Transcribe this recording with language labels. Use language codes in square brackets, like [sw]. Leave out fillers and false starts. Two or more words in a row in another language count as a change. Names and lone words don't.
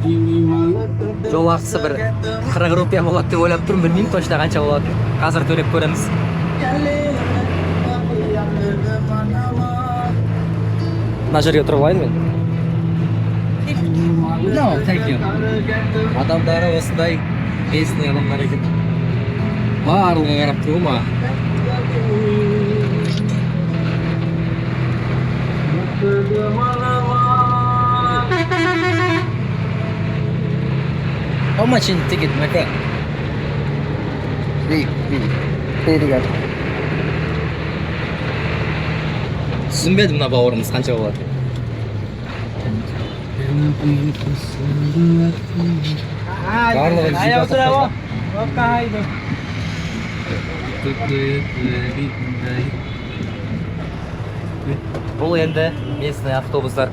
[kk] Жол ақысы бір 40 рупия болады деп ойлап тұрмын, білмеймін точно қанша болады. Қазір төлеп көреміз. Мына жерге тұрып алайын мен. [en] No, thank you. [kk] Адамдары осындай местный адамдар екен. Барлығы қарап тұру ма? [en] How much in ticket, my friend? Free. [kk] Түсінбедім мына бауырымыз қанша болады. Барлығы бұл енді местный автобустар.